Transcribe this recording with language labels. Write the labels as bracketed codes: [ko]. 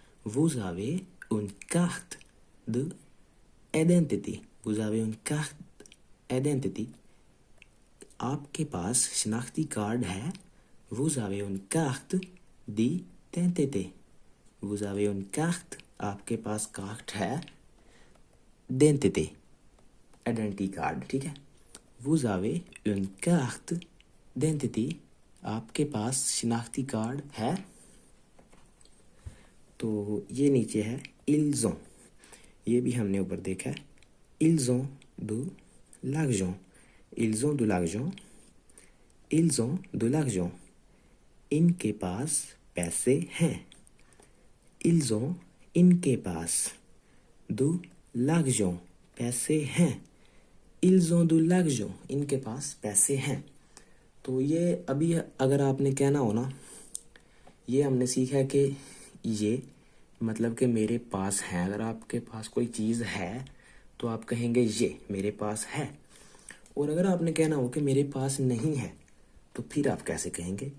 [fr] vous avez une carte d'identité. vous avez une carte d'identité. [hi] आपके पास शनाख्ती card है. [fr] vous avez une carte d'identité. vous avez une carte. [hi] आपके पास card है. [fr] d'identité. [hi] Identity card. ठीक है. [fr] vous avez une carte d'identité. [hi] आपके पास शनाख्ती card है. तो ये नीचे है [fr] ils ont. [hi] ये भी हमने ऊपर देखा है. [fr] ils ont de l'argent. ils ont de l'argent. ils ont de l'argent. [hi] इनके पास पैसे हैं. [fr] ils ont [hi] इनके पास [fr] de l'argent. [hi] पैसे हैं. [fr] ils ont de l'argent. [hi] इनके पास पैसे हैं. तो ये अभी अगर आपने कहना हो ना, ये हमने सीखा कि ये मतलब कि मेरे पास है. अगर आपके पास कोई चीज़ है तो आप कहेंगे ये मेरे पास है. और अगर आपने कहना हो कि मेरे पास नहीं है तो फिर आप कैसे कहेंगे.